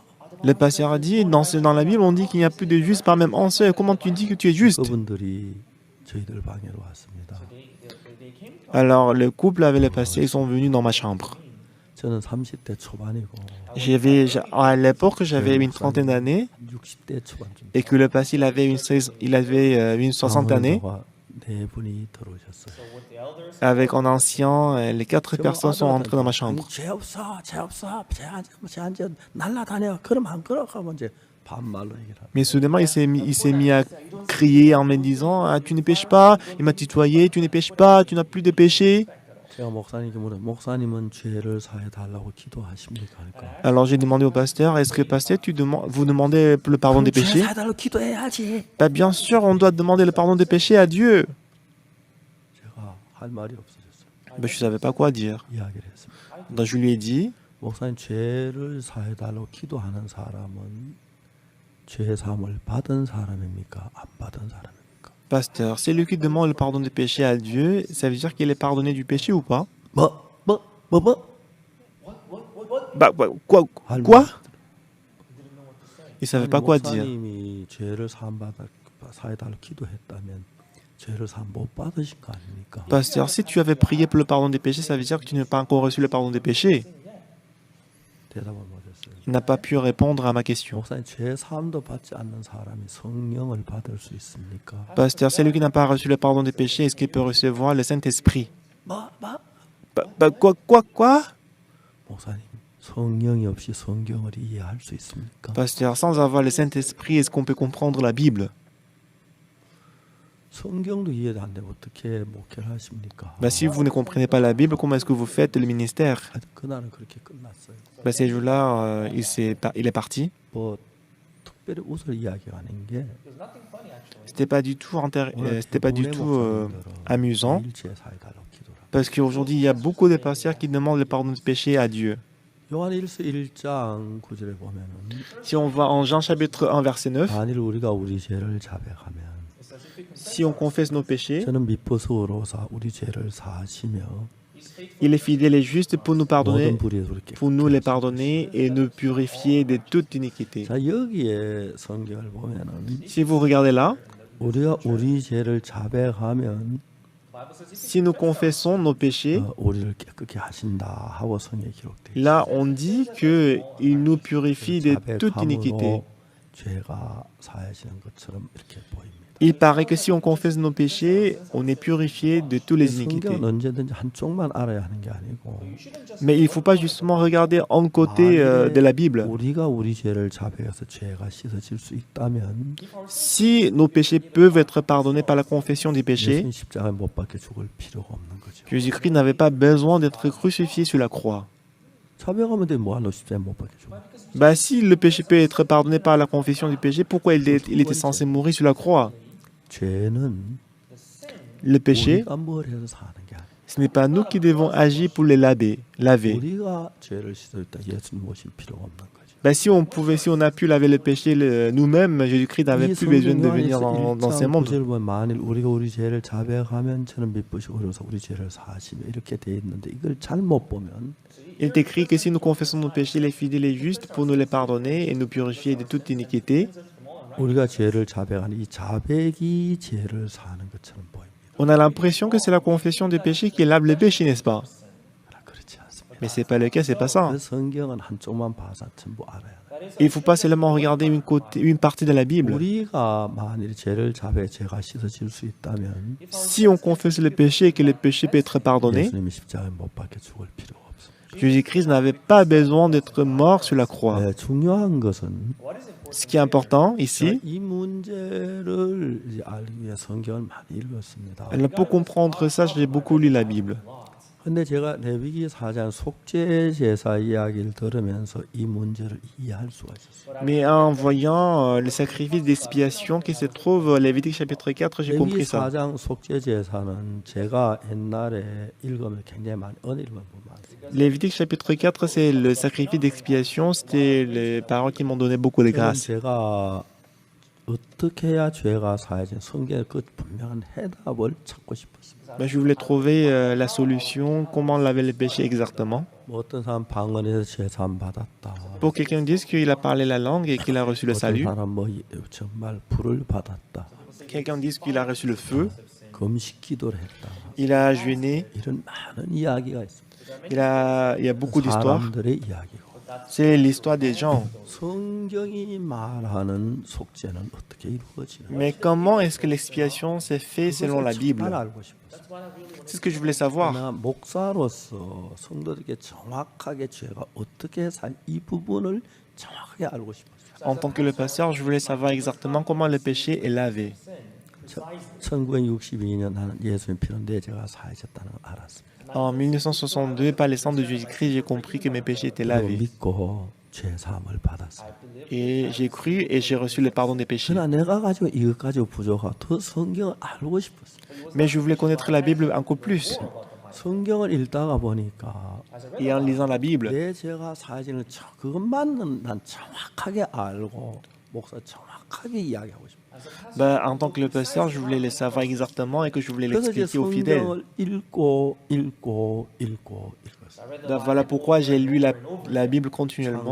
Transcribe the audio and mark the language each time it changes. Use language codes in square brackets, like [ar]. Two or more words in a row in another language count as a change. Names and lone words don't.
[fr] Le pasteur a dit dans la Bible on dit qu'il n'y a plus de juste par même un seul. Comment tu dis que tu es juste? [ko] 그분들이 저희들 방에로 왔습니다. [fr] Alors le couple avec le pasteur, ils sont venus dans ma chambre. [ko] 저는 30대 초반이고 [fr] À l'époque, j'avais une trentaine d'années [ko] 60대 초반쯤. [fr] et que le pasteur il avait une soixantaine d'années. [ko] 네 분이 들어오셨어요. [fr] Avec un ancien, les 4 personnes sont entrées dans ma chambre. [ko] 죄 없어, 죄 없어, 죄 안 져, 날라다녀. 그럼 안 그러고 이제 반말로 얘기를. [fr] Mais soudainement, il s'est mis à crier en me disant ah, tu ne pêches pas. Il m'a tutoyé, tu ne pêches pas, tu n'as plus de péché. [ko] 제가 목사님께 물어 목사님은 죄를 사해 달라고 기도하십니까? 그러니까. [fr] Alors j'ai demandé au pasteur est-ce que pasteur vous demandez le pardon des péchés? [ko] 죄 사해 달라고 기도해야지. [fr] Bah, bien sûr, on doit demander le pardon des péchés à Dieu. [ko] 제가 할 말이 없어졌어요. [fr] Bah, je ne savais pas quoi dire. [ko] 이야기를 했습니다. [fr] Donc je lui ai dit [ko] 목사님 죄를 사해 달라고 기도하는 사람은 죄 사함을 받은 사람입니까? 안 받은 사람입니까? [fr] pasteur, c'est lui qui demande le pardon des péchés à Dieu, ça veut dire qu'il est pardonné du péché ou pas? [ko] 뭐? [fr] Bah, quoi? Il savait pas quoi dire. [ko] 목사님이 죄를 사해 달라고 기도했다면 죄를 사함 못 받으신 거 아닙니까? [fr] Pasteur, si tu avais prié pour le pardon des péchés, ça veut dire que tu n'as pas encore reçu le pardon des péchés. [ko] 대답을 못했어요. [fr] Il n'a pas pu répondre à ma question. [ko] 목사님 죄 사함도 받지 않는 사람이 성령을 받을 수 있습니까? [fr] Pasteur, c'est lui qui n'a pas reçu le pardon des péchés, est-ce qu'il peut recevoir le Saint-Esprit? Quoi? [ko] 목사님, 성령이 없이 성경을 이해할 수 있습니까? [fr] Pasteur, sans avoir le Saint-Esprit, est-ce qu'on peut comprendre la Bible? [ko] 성경도 이해가 안 되면 어떻게 목회를 하십니까? [fr] Si vous ne comprenez pas la Bible, comment est-ce que vous faites le ministère? [ko] 그날은 그렇게 끝났어요. [fr] Ces jours-là, il est parti. [ko] 뭐 특별히 웃을 이야기가 아닌 게 [fr] C'était pas du tout, amusant. Parce qu'aujourd'hui, il y a beaucoup de pasteurs qui demandent le pardon de péché à Dieu. [ko] 요한일서 1장 9절에 보면은 [fr] Si on va en Jean chapitre 1, verset 9, [ko] 만일 우리가 우리 죄를 자백하면 [fr] si on confesse nos péchés, [ko] 저는 미쁘소로사 우리 죄를 사하시며 [fr] il est fidèle et juste pour nous pardonner, [ko] 모든 불의에서 우리 [fr] pour nous les pardonner et nous purifier de toute iniquité. [ko] 자 여기에 성경을 보면은 [fr] Si vous regardez là, [ko] 우리가 우리 죄를 자백하면 [fr] si nous confessons nos péchés, [ko] 우리를 깨끗게 하신다 하고 성경에 기록돼 있어요. [fr] là on dit qu'il nous purifie de toute iniquité. [ko] 죄가 사하시는 것처럼 이렇게 보입니다. [fr] Il paraît que si on confesse nos péchés, on est purifié de toutes les iniquités. [ko] 성경은 언제든지 한쪽만 알아야 하는 게 아니고 [fr] Mais il ne faut pas justement regarder un côté de la Bible. [ko] 우리가 우리 죄를 자백해서 죄가 씻어질 수 있다면 [fr] Si nos péchés peuvent être pardonnés par la confession des péchés, [ko] 예수님 십자가에 못 박혀 죽을 필요가 없는 거죠. [fr] Jésus-Christ n'avait pas besoin d'être crucifié sur la croix. [ko] 자백하면 돼 뭐하러 십자가에 못 박혀 죽어? [fr] Si le péché peut être pardonné par la confession du péché, pourquoi il était censé mourir sur la croix? [ko] 죄는 [fr] Le péché, [ko] 우리가 뭘 해서 사는 게 아니에요. [fr] ce n'est pas nous qui devons agir pour les laver. [ko] 우리가 죄를 씻었다 예수님 모실 필요가 없는 거죠. [fr] Si on a pu laver le péché nous-mêmes, Jésus-Christ n'avait plus besoin de venir dans ce monde. [ko] 만일 우리가 우리 죄를 자백하면 저는 미쁘시고 그래서 우리 죄를 사하시며 이렇게 돼 있는데 이걸 잘못 보면 [fr] Il est écrit que si nous confessons nos péchés, il est fidèle et juste pour nous les pardonner et nous purifier de toute iniquité. [ko] 우리가 죄를 자백하는 이 자백이 죄를 사는 것처럼 보입니다. [fr] On a l'impression que c'est la confession des péchés qui lave les péchés, n'est-ce pas? [ko] 그렇지 않습니다. [fr] Mais c'est pas le cas, c'est pas ça. [ko] 성경은 한쪽만 봐서 전부 알아야 돼요. [fr] Il ne faut pas seulement regarder une partie de la Bible. [ko] 우리가 만일 죄를 자백 죄가 씻어질 수 있다면 [fr] Si on confesse le péché et que le péché peut être pardonné, [ko] 예수님이 십자가에 못 박혀 죽을 필요가 없습니다. [fr] Jésus-Christ n'avait pas besoin d'être mort sur la croix. [ko] 네, 중요한 것은 [fr] Ce qui est important ici, [ko] 이 문제를 이제 알기 위해 성경을 많이 읽었습니다. [fr] pour comprendre ça, j'ai beaucoup lu la Bible. [ko] 근데 제가 레위기 4장 속죄 제사 이야기를 들으면서 이 문제를 이해할 수가 있었어요. [fr] Mais en voyant le sacrifice d'expiation qui se trouve au Lévitique chapitre 4, j'ai compris [ko] 레위기 [fr] ça. [ko] 4장 속죄 제사는 제가 옛날에 읽으면 굉장히 많이 은혜를 많습니다. [fr] Lévitique chapitre 4, c'est le sacrifice d'expiation. C'était les paroles qui m'ont donné beaucoup de grâce. [ko] 제가 어떻게 해야 죄가 사해진 성경의 그 분명한 해답을 찾고 싶었습니다. [fr] Je voulais trouver la solution, comment laver les péchés exactement. [ko] 뭐 어떤 사람 방언에서 제사함 받았다. [fr] Pour quelqu'un dise qu'il a parlé la langue et qu'il a reçu le [ko] 어떤 [fr] salut. [ko] 사람 뭐 정말 불을 받았다. [fr] Quelqu'un dise qu'il a reçu le feu. [ko] 금식 기도를 했다. [fr] Il a jeûné. [ko] 이런 많은 이야기가 있습니다. [fr] Il y a beaucoup d'histoires. [ko] 사람들의 이야기고. [fr] C'est l'histoire des gens. [ko] 성경이 말하는 속죄는 어떻게 이루어지는지. [fr] Mais comment est-ce que l'expiation s'est faite selon la Bible? [ko] 알고 싶었어요. [fr] C'est ce que je voulais savoir. [ko] 나 목사로서 성도들에게 정확하게 죄가 어떻게 이 부분을 정확하게 알고 싶었어요. [fr] En tant que le pasteur, je voulais savoir exactement comment le péché est lavé. [ko] 1962년 나는 예수님 피로 내 죄가 사해졌다는 걸 알았습니다. [fr] En 1962, par le sang de Jésus-Christ, j'ai compris que mes péchés étaient lavés. [ko] 믿고 죄 사함을 받았어요. [fr] Et j'ai cru et j'ai reçu le pardon des péchés. [ko] 그러나 내가 가지고 이것 가지고 부족하고 더 성경을 알고 싶었어요. [fr] Mais je voulais connaître la Bible encore plus. [ko] 성경을 읽다가 보니까 [fr] Et en lisant la Bible, [ko] 내 죄가 사해지는 그것만 난 정확하게 알고 목사 정확하게 이야기하고 싶어요. [fr] en tant que le pasteur, je voulais le savoir exactement et que je voulais [ko] 그래서 이제 [fr] l'expliquer aux fidèles. [ko] 성경을 읽고 [fr] Voilà pourquoi j'ai lu la Bible continuellement,